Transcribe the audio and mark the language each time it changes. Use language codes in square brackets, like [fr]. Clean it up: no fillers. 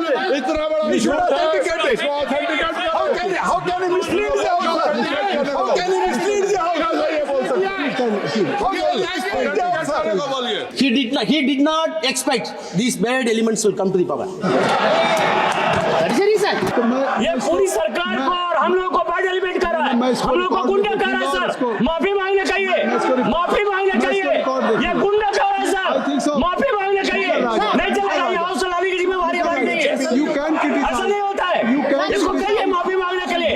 [hi] इतना बड़ा issue authenticate. [en] How can you mislead the House? How can you mislead the House? He did not expect these bad elements will come to the power. That is the reason. [hi] ये पूरी सरकार को और हम लोगों को बैड एलिमेंट कर रहा है, हम लोगों को गुंडा कर रहा है सर। माफी मांगने चाहिए, माफी मांगने चाहिए। ये गुंडा कर रहा है सर, माफी मांगने चाहिए। नहीं चलेगा, ये हाउस चलाने की जिम्मेवारी हमारी नहीं है। ऐसा नहीं होता है, इसको कहिए माफी मांगने के लिए।